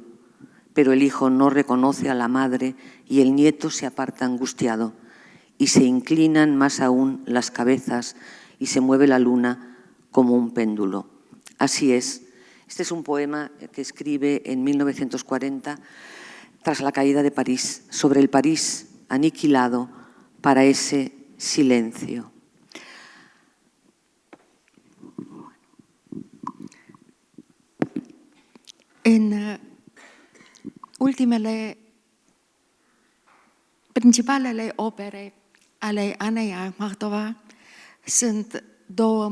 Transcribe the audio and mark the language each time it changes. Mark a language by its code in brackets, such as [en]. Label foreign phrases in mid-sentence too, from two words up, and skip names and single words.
[es] Pero el hijo no reconoce a la madre y el nieto se aparta angustiado y se inclinan más aún las cabezas y se mueve la luna como un péndulo. Así es. Este es un poema que escribe en 1940 tras la caída de París, sobre el París aniquilado para ese silencio. [ro] În principalele opere ale Anei Akhmatova sunt două